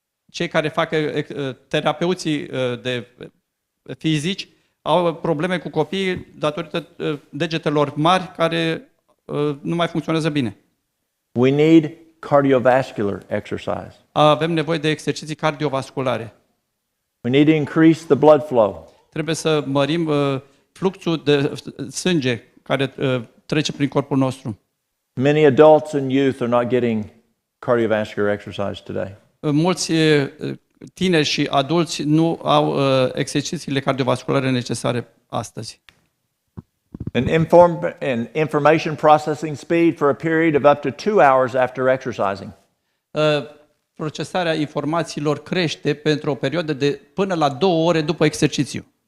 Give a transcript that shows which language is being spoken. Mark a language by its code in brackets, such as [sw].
[ro] Cei care fac terapeuții de fizici au probleme cu copiii datorită degetelor mari care nu mai funcționează bine. [en] We need cardiovascular exercise. [ro] Avem nevoie de exerciții cardiovasculare. [en] We need to increase the blood flow. [ro] Trebuie să mărim fluxul de sânge care trece prin corpul nostru. [en] Many adults and youth are not getting cardiovascular exercise today. [ro] Mulți tineri și adulți nu au exercițiile cardiovasculare necesare astăzi. [en] And information processing speed for a period of up to 2 hours after exercising. [ro] Procesarea informațiilor crește pentru o perioadă de până la 2 ore după exercițiu.